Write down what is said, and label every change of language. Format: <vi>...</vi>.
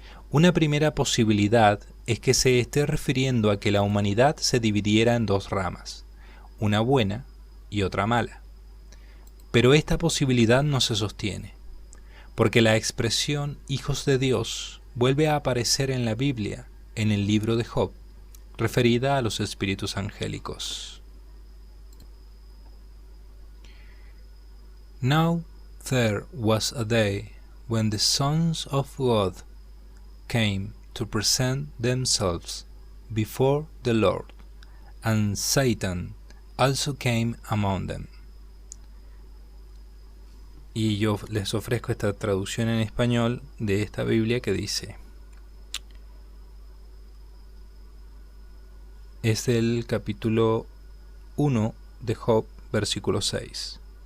<es>Una primera posibilidad es que se esté refiriendo a que la humanidad se dividiera en 2 ramas, una buena y otra mala. Pero esta posibilidad no se sostiene, porque la expresión hijos de Dios vuelve a aparecer en la Biblia, en el libro de Job, referida a los espíritus angélicos.</es> <en>Now there was a day when the sons of God came to present themselves before the Lord, and Satan also came among them.</en> <es>Y yo les ofrezco esta traducción en español de esta Biblia que dice, es del capítulo 1 de Job, versículo 6.</es>